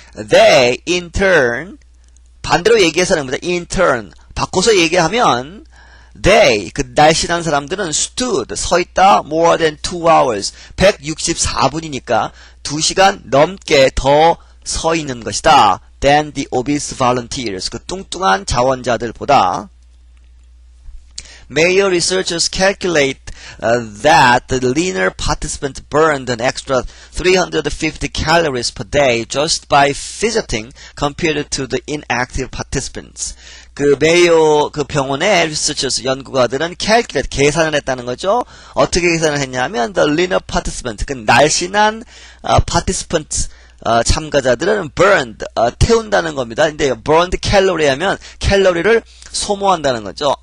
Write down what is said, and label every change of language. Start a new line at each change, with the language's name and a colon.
English: They in turn
Korean: 반대로 얘기해서는 겁니다.
English: in turn
Korean: 바꿔서 얘기하면 they 그 날씬한 사람들은 stood 서 있다
English: more than 2 hours
Korean: 164분이니까 2시간 넘게 더 서 있는 것이다.
English: than the obese volunteers
Korean: 그 뚱뚱한 자원자들보다.
English: Mayo researchers calculate that the leaner participants burned an extra 350 calories per day just by fidgeting compared to the inactive participants.
Korean: 그 메이오 그 병원의 리서처스 연구가들은 calculate 계산을 했다는 거죠. 어떻게 계산을 했냐면
English: the leaner participant
Korean: 그 날씬한 participants 참가자들은 burned 태운다는 겁니다. 근데
English: burned calorie
Korean: 하면 칼로리를 소모한다는 거죠.